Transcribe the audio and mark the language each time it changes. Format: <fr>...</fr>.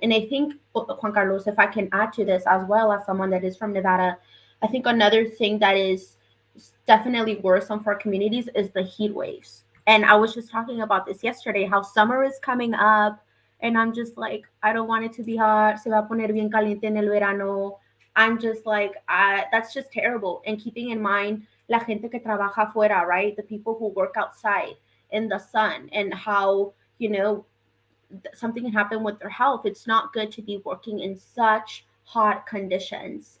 <en>And I think, Juan Carlos, if I can add to this as well as someone that is from Nevada, I think another thing that is definitely worrisome for communities is the heat waves. And I was just talking about this yesterday, how summer is coming up. And I'm just like, I don't want it to be hot.</en> <es>Se va a poner bien caliente en el verano.</es> <en>I'm just like, that's just terrible. And keeping in mind,</en> <es>la gente que trabaja afuera,</es> <en>right? The people who work outside in the sun and how something can happen with their health. It's not good to be working in such hot conditions.</en>